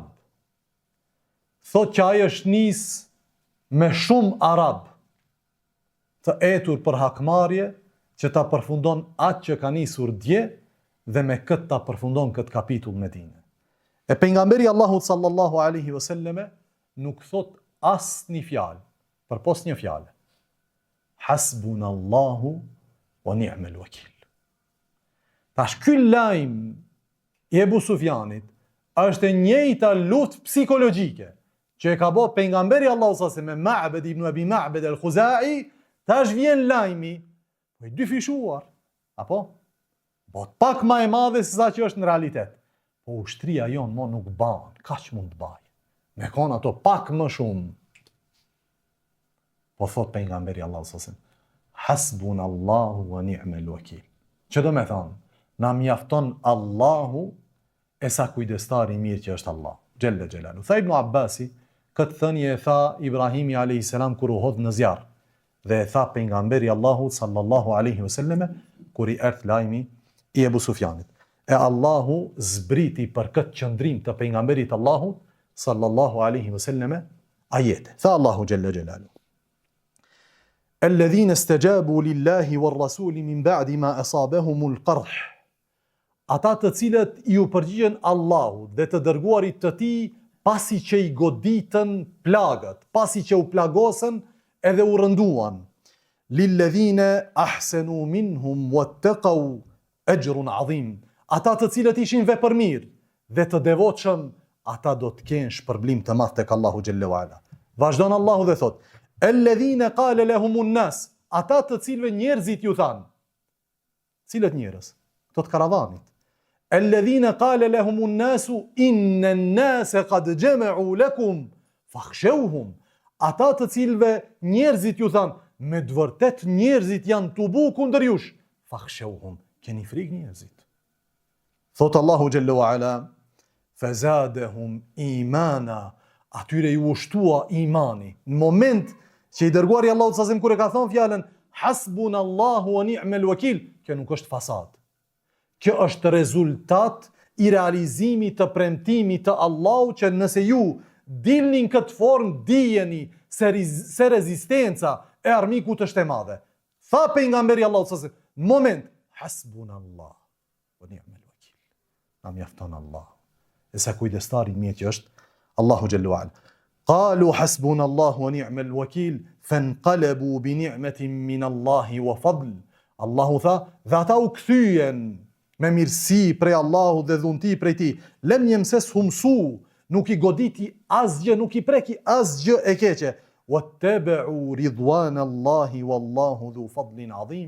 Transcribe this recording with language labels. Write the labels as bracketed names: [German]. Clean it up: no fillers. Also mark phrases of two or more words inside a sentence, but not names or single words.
[Albanian] Thot që ai është nis me shumë arab të etur për hakmarrje që ta përfundon atë që ka nisur dje dhe me këtë ta përfundon këtë kapitull Medinë. E pejgamberi Allahu [Arabic] صلى الله عليه وسلم [Albanian] nuk thot asnjë fjalë, përpos një fjalë. [Arabic] حسبنا الله ونعم الوكيل. [Albanian] Tash ky lajm i Ebu Sufjanit është e njëjta luftë psikologjike që e ka bë pejgamberi Allahu [Arabic] صلى الله عليه وسلم [Albanian] me Ma'bad ibn Abi Ma'bad al-Khuzai, tash vjen lajmi i dy fishuar, apo? Po pak më e madhe se sa që është në realitet. Po ushtria jon mo nuk ban, kaç mund të baj. Me kon ato pak më shumë. Po thot pejgamberi Allahu [Arabic] صلى الله عليه وسلم, حسبنا الله ونعم الوكيل. [Albanian] Që do me thonë, na mjafton Allahu e sa kujdestari i mirë që është Allah. Gjelle Gjelalu. Tha Ibn Abbasi, Këtë thënie e tha Ibrahimi a.s. kur u hodh në zjarr. Dhe e tha pejgamberi Allahut [Arabic] صلى الله عليه وسلم [Albanian] kur i erdhi lajmi i Ebu Sufjanit. E Allahu zbriti për këtë qëndrim të pejgamberit Allahut [Arabic] صلى الله عليه وسلم [Albanian] ajete. Tha Allahu [Arabic] جل جلاله. الذين استجابوا لله والرسول من بعد ما أصابهم القرح. [Albanian] Ata të cilët i u përgjigjen Allahut dhe të dërguarit të tij pasi që i goditën plagët, pasi që u plagosën edhe u rënduan. [Arabic] للذين أحسنوا منهم واتقوا أجر عظيم. [Albanian] Ata të cilët ishin vepërmirë dhe të devotshëm, ata do të kenë shpërblim të madh tek Allahu [Arabic] جل وعلا. [Albanian] Vazhdon Allahu dhe thot: [Arabic] الذين قال لهم الناس, [Albanian] ata të cilëve njerëzit ju thanë. Cilët njerëz? Këto të karavanit. [Arabic] الذين قال لهم الناس إن الناس قد جمعوا لكم فاخشوهم. [Albanian] Ata të cilëve njerëzit ju thanë, me të vërtet njerëzit janë tubu kundër jush. Fakhshawhum, keni frikë njerëzit. Thot Allahu [Arabic] جل وعلا، فزادهم إيمانا, [Albanian] atyre ju ushtua imani. Në moment që i dërguari Allahu sallallahu kur e ka thonë fjalën [Arabic] حسبنا الله ونعم الوكيل, [Albanian] kjo nuk është fasad. Kjo është rezultat i realizimit të premtimit të Allahut që nëse ju dilni në këtë formë, dijeni se rezistenca e armikut është e madhe. Tha pejgamberi Allahu [Arabic] صلى الله عليه وسلم, [Albanian] në moment [Arabic] حسبنا الله ونعم الوكيل. [Albanian] Na mjafton Allah. E sa kujdestari mjet që është Allahu [Arabic] جل وعلا. قالوا حسبنا الله ونعم الوكيل فانقلبوا بنعمة من الله وفضل. [Albanian] Allahu tha, dhe ata u kthyen me mirësi prej Allahut dhe dhunti prej tij. [Arabic] لم يمسسهم سوء, [Albanian] nuk i goditi asgjë, nuk i preki asgjë e keqe. [Arabic] واتبعوا رضوان الله والله ذو فضل عظيم.